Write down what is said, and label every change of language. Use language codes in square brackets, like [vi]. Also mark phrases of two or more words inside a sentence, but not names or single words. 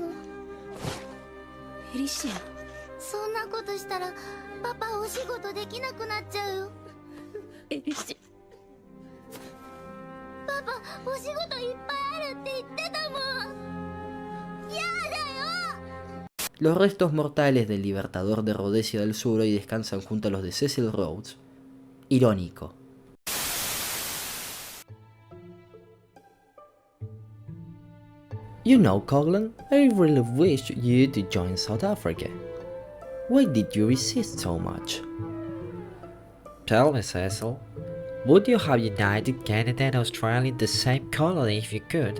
[ja] エリシア、そんなことしたらパパお仕事できなくなっちゃうよ。エリシア、パパお仕事いっぱいあるって言ってたもん。やだよ。 [es] Los restos mortales del libertador de Rhodesia del Sur hoy descansan junto a los de Cecil Rhodes. Irónico. [en] You know, Coglan, I really wish you to join South Africa. Why did you resist so much? Tell me, Cecil, would you have united Canada and Australia in the same colony if you could?